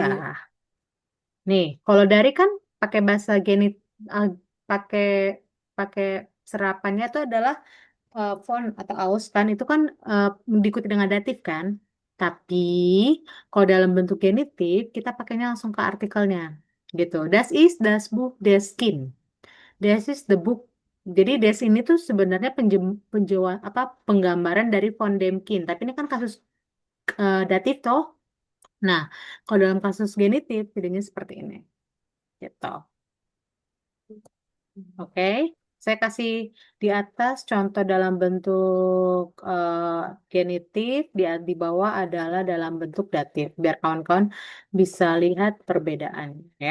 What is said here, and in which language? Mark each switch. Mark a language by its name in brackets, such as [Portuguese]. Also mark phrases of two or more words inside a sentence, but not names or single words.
[Indonesian] Iya, nih kalau dari kan pakai bahasa genit, pakai pakai serapannya itu adalah von atau aus kan itu kan diikuti dengan datif kan. Tapi kalau dalam bentuk genitif kita pakainya langsung ke artikelnya gitu. [German] Das ist das Buch des Kind. Das is [English] the book. [Indonesian] Jadi des ini tuh sebenarnya apa penggambaran dari [German] von dem Kind. [Indonesian] Tapi ini kan kasus datif toh. Nah, kalau dalam kasus genitif jadinya seperti ini gitu. Oke, saya kasih di atas contoh dalam bentuk genitif, di bawah adalah dalam bentuk datif, biar kawan-kawan bisa lihat perbedaan ya.